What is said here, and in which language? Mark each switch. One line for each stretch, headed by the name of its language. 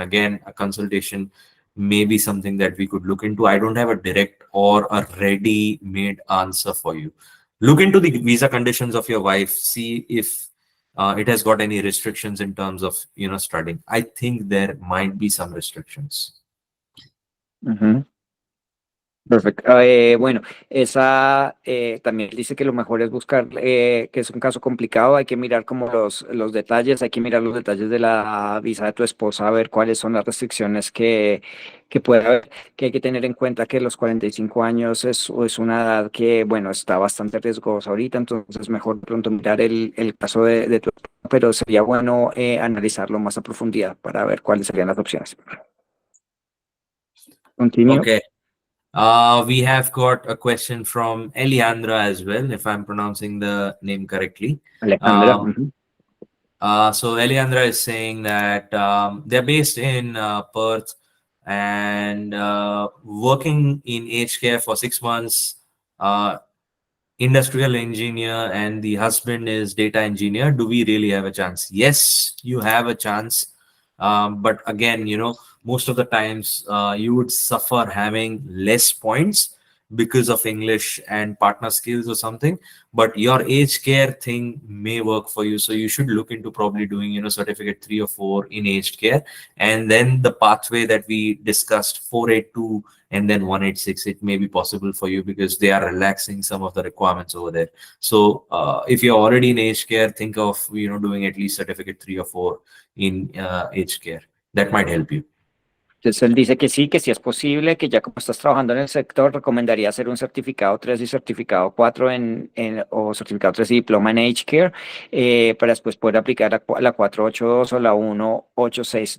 English: Again, a consultation may be something that we could look into. I don't have a direct or a ready-made answer for you. Look into the visa conditions of your wife, see if it has got any restrictions in terms of studying. I think there might be some restrictions.
Spanish: Perfecto. Bueno, esa también dice que lo mejor es buscar, que es un caso complicado, hay que mirar como los detalles, hay que mirar los detalles de la visa de tu esposa, a ver cuáles son las restricciones que puede haber, que hay que tener en cuenta que los 45 años es una edad que, bueno, está bastante riesgosa ahorita, entonces mejor pronto mirar el caso de tu esposa, pero sería bueno analizarlo más a profundidad para ver cuáles serían las opciones.
English: Continue. Okay. We have got a question from Eliandra as well, if I'm pronouncing the name correctly. Alejandra. So Eliandra is saying that they're based in Perth and working in aged care for 6 months, industrial engineer, and the husband is data engineer. Do we really have a chance? Yes, you have a chance. But again, most of the times you would suffer having less points because of English and partner skills or something, but your aged care thing may work for you. So you should look into probably doing, certificate 3 or 4 in aged care. And then the pathway that we discussed, 482 and then 186, it may be possible for you because they are relaxing some of the requirements over there. So if you're already in aged care, think of, doing at least certificate 3 or 4 in aged care. That might help you.
Spanish: Entonces él dice que sí es posible, que ya como estás trabajando en el sector, recomendaría hacer un certificado 3 y certificado 4 o certificado 3 y diploma en Aged Care para después poder aplicar la 482 o la 186.